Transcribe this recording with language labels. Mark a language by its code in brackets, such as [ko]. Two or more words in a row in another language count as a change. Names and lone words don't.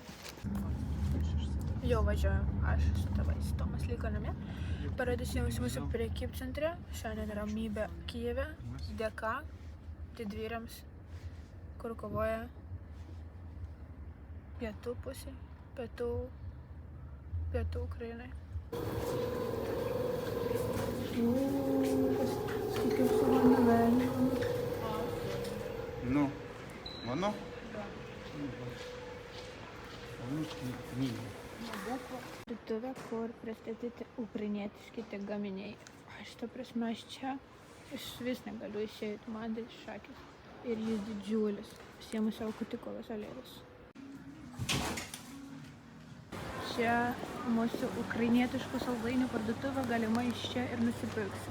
[lt] Jau važiuojam, aš su tėvais, Tomas liko namie. Parodysiu jums mūsų prekybcentre, šiandien ramybė Kijeve, dėka didvyriams, kur kovoja pietų pusė, pietų Ukrainai. [uk] Скільки всього новенького. Воно? [lt] Parduotuvė, kur pristatyti ukrainietiški tie gaminiai. Aš ta prasme, aš čia vis negaliu išeiti, man tai šakis. Ir jis didžiulis. Pasiemu savo kutikolos alėlės. Čia mūsų ukrainietiškų saldainių parduotuvė, galima iš čia ir nusipirksiu.